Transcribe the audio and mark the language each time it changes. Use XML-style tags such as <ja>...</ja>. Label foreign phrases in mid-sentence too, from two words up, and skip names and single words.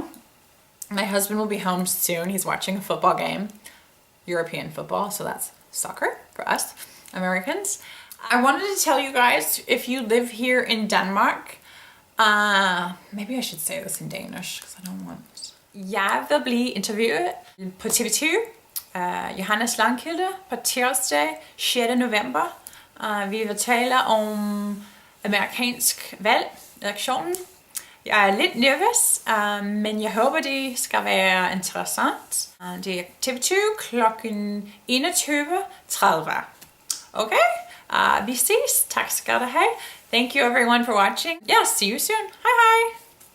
<en>My husband will be home soon. He's watching a football game, European football, so that's soccer for us Americans. I wanted to tell you guys, if you live here in Denmark, maybe I should say this in Danish, because I don't want.</en> <da>Jeg vil blive interviewet på TV2, Johannes Langkilde, på tirsdag 6. november. Vi vil tale om amerikansk valg, elektionen. Jeg er lidt nervøs, men jeg håber det skal være interessant. Det er TV2 klokken 21:30. Okay, vi ses. Tak skal du have.</da> <en>Thank you everyone for watching. Yeah, see you soon. Hi, hi.</en>